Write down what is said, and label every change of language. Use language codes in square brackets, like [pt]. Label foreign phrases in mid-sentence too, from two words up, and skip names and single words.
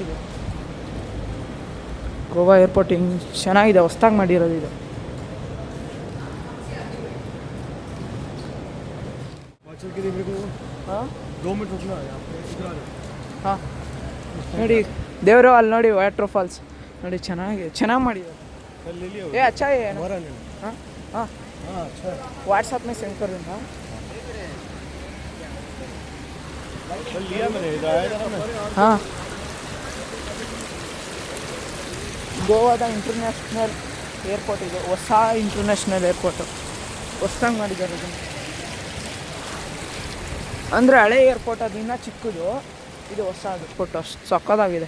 [kn] ಇದು ಗೋವಾ ಏರ್ಪೋರ್ಟ್ ಹಿಂಗೆ ಚೆನ್ನಾಗಿದೆ, ಹೊಸ್ದಾಗಿ ಮಾಡಿರೋದು ಇದು. ಹಾಂ ನೋಡಿ ದೇವರು, ಅಲ್ಲಿ ನೋಡಿ ವಾಟರ್ ಫಾಲ್ಸ್ ನೋಡಿ, ಚೆನ್ನಾಗಿ ಮಾಡಿದ್ದಾರೆ. [hi] अच्छा है हाँ हाँ [en] WhatsApp में send [hi] कर दूँगा. [kn] हाँ ಗೋವಾದ ಇಂಟರ್ನ್ಯಾಷನಲ್ ಏರ್ಪೋರ್ಟ್ ಇದು. ಹೊಸ ಇಂಟರ್ನ್ಯಾಷನಲ್ ಏರ್ಪೋರ್ಟು ಹೊಸ್ದಾಗಿ ಮಾಡಿದ್ದಾರೆ ಇದನ್ನು. ಅಂದರೆ ಹಳೆ ಏರ್ಪೋರ್ಟ್ ಅದು ಇನ್ನೂ ಚಿಕ್ಕದು, ಇದು ಹೊಸ ಏರ್ಪೋರ್ಟ್. ಅಷ್ಟು ಸಕ್ಕತ್ತಾಗಿದೆ.